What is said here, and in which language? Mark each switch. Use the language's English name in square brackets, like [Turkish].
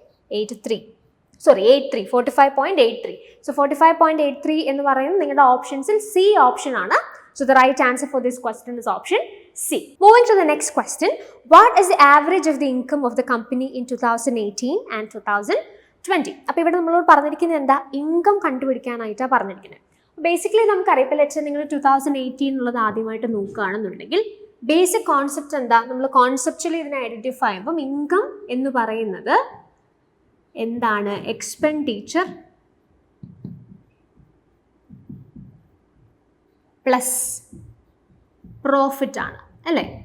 [Malayalam] 45.83. So 45.83 എന്ന് പറയുന്നത് നിങ്ങളുടെ ഓപ്ഷൻസിൽ സി ഓപ്ഷൻ ആണ്. [English] So the right answer for this question is option C. Moving to the next question. What is the average of the income of the company in 2018 and 2020? [Malayalam] അപ്പോൾ ഇവിടെ നമ്മളോട് പറഞ്ഞിരിക്കുന്നത് എന്താ? Income കണ്ടുപിടിക്കാനായിട്ടാണ് പറഞ്ഞിരിക്കുന്നത്. ബേസിക്കലി നമുക്കറിയാം, ഇപ്പോൾ let's നിങ്ങൾ 2018 എന്നുള്ളത് ആദ്യമായിട്ട് നോക്കുകയാണെന്നുണ്ടെങ്കിൽ ബേസിക് കോൺസെപ്റ്റ് എന്താ? നമ്മൾ കോൺസെപ്ച്വലി ഇതിനെ ഐഡൻറ്റിഫൈ ചെയ്യുമ്പം ഇൻകം എന്ന് പറയുന്നത് എന്താണ്? എക്സ്പെൻഡിച്ചർ പ്ലസ് പ്രോഫിറ്റ് ആണ് അല്ലേ?